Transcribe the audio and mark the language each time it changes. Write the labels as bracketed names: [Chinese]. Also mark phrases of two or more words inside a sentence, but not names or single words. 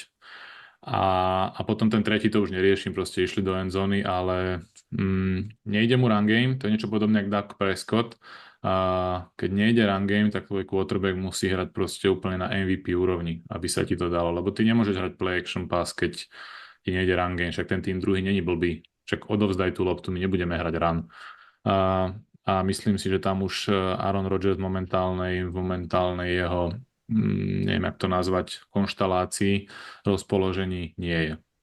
[Slovak] A potom ten tretí to už neriešim, proste išli do endzóny, ale nejde mu [English] run game, [Slovak] to je niečo podobné ako Dak Prescott. A keď nejde [English] run game, [Slovak] tak tvoj quarterback musí hrať proste úplne na MVP úrovni, aby sa ti to dalo, lebo ty nemôžeš hrať [English] play action pass, [Slovak] keď ti nejde [English] run game, [Slovak] však ten tým druhý není blbý, však odovzdaj tú loptu, my nebudeme hrať run. A myslím si, že tam už Aaron Rodgers v momentálnej jeho neviem, jak to nazvať, konštalácii, rozpoložení nie je.